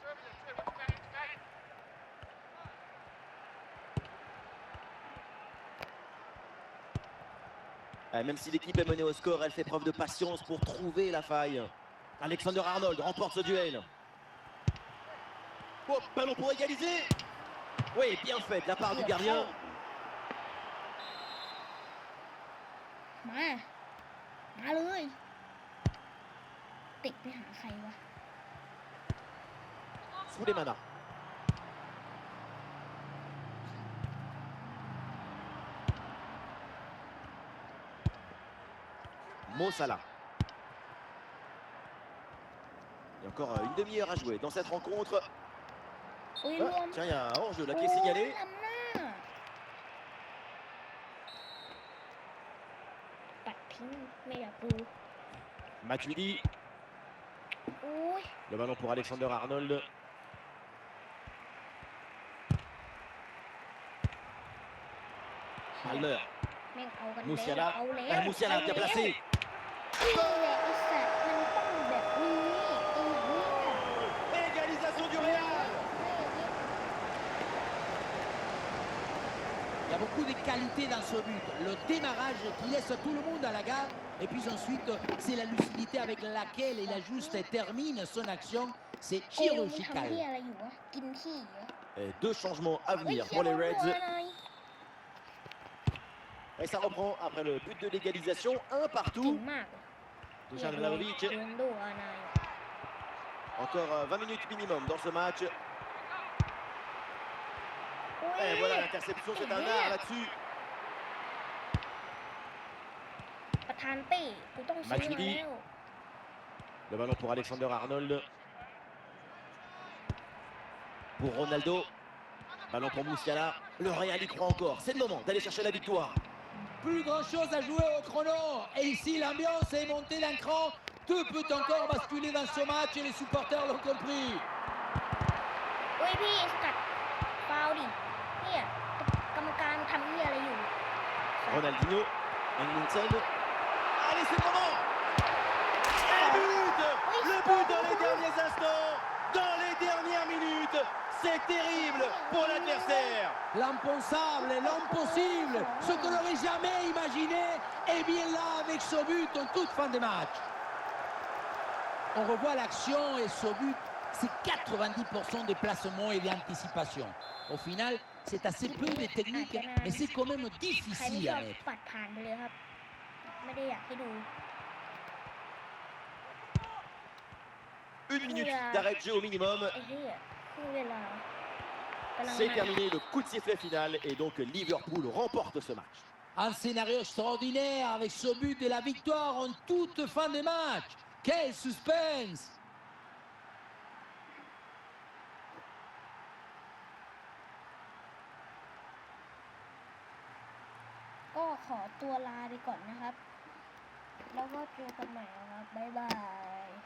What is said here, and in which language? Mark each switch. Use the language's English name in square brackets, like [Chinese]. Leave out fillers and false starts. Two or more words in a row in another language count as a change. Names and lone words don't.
[French] Même si l'équipe est menée au score, elle fait preuve de patience pour trouver la faille. Alexander Arnold remporte ce duel. Oh, ballon pour égaliser. Oui, bien fait de la part du gardien. [Thai] มาเลยติดไปหาใครวะ [French] Souleymana. Mo Salah. Il y a encore une demi-heure à jouer dans cette rencontre. [Thai] อุ้ย [French] Ah, [Thai] รวม [French] tiens, il y a un hors-jeu là qui est signalé. [Thai] ล้ำหน้าปัดทิ้งไม่อยากดู [French] Matuidi, [Thai] อุ้ย [French] le ballon pour Alexander Arnold. Palmer, [Thai] แม่งเอากันแล้ว [French] Musiala, [Thai] เอาแล้ว [French] Musiala [Thai] เอา [French] bien [Thai] แล้ว [French] placé. [Thai] นี่แหละไอ้สัตว์มันต้องแบบนี้ไอ้เหี้ย [French] Égalisation du Real. Il y a beaucoup de qualité dans ce but. Le démarrage qui laisse tout le monde à la gare. Et puis ensuite, c'est la lucidité avec laquelle il ajuste et termine son action. C'est [Thai] กูมึงทำ [French] chirurgical. [Thai] เหี้ยอะไรอยู่วะกินขี้เหรอ [French] Et deux changements à [Thai] เฮ้ย [French] venir [Thai] เหี้ย [French] pour les [Thai] โดน [French] Reds. [Thai] รัวหน่อย [French] Et ça reprend après le but de l'égalisation. Un [Thai] เก่ง [French] partout. [Thai] มากเลย [French] Dusan [Thai] โด [French] Vlahovic. [Thai] นดูอาหน่อย [French] Encore 20 minutes minimum dans ce match. [Thai] อุ้ย [French] Et voilà l'interception, c'est un art là-dessus. [Thai] ประธานเป้กูต้องซื้อมา [French] Matuidi [Thai] แล้ว [French] Le ballon pour Alexander Arnold. Pour Ronaldo. Ballon pour Musiala. Le Real y croit encore. C'est le moment d'aller chercher la victoire. Plus grand chose à jouer au chrono. Et ici, l'ambiance est montée d'un cran. Tout peut encore basculer dans ce match et les supporters l'ont compris. [Thai] อุ้ยพี่สกัดฟาวล์ดิเนี่ยกรรมการทำเหี้ยอะไรอยู่ [French] Ronaldinho. Englinson. Allez, c'est le moment. Et but. Le but dans les derniers instants. Dans les dernières minutes. C'est terrible pour l'adversaire. L'impensable, l'impossible, ce qu'on n'aurait jamais imaginé, est bien là avec ce but en toute fin de match. On revoit l'action et ce but, c'est 90% de placement et d'anticipation. Au final, c'est assez peu de technique, mais c'est quand même [Thai] ใครไม่ [French] difficile [Thai] ชอ [French] à [Thai] บ [French] mettre. [Thai] ปัดผ่านไปเลยครับ ไม่ได้อยากให้ดู [French] Une minute d'arrêt de jeu au minimum. [Thai] ไอ้เหี้ยคือเวลากำลัง [French] C'est [Thai] มา [French] terminé, le coup de sifflet final. Et donc Liverpool remporte ce match. Un scénario extraordinaire avec ce but et la victoire en toute fin de match. Quel suspense! [Thai] ก็ขอตัวลาไปก่อนนะครับ แล้วก็เจอกันใหม่นะครับ บ๊ายบาย